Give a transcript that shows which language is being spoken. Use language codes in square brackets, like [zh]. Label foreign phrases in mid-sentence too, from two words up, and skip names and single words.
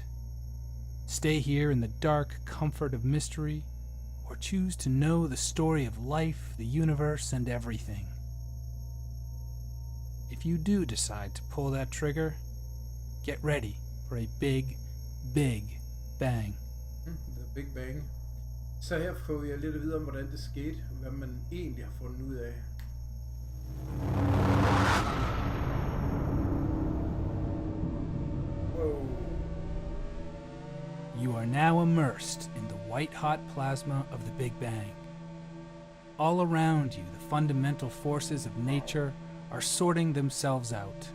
[en] Stay here in the dark comfort of mystery, or choose to know the story of life, the universe, and everything. if you do decide to pull that trigger, get ready for a big, big bang. The Big Bang. [da] Så her får jeg lidt at vide om, hvordan det skete, og hvad man egentlig har fundet ud af. [en] Whoa. You are now immersed in the white-hot plasma of the Big Bang. All around you, the fundamental forces of nature are sorting themselves out.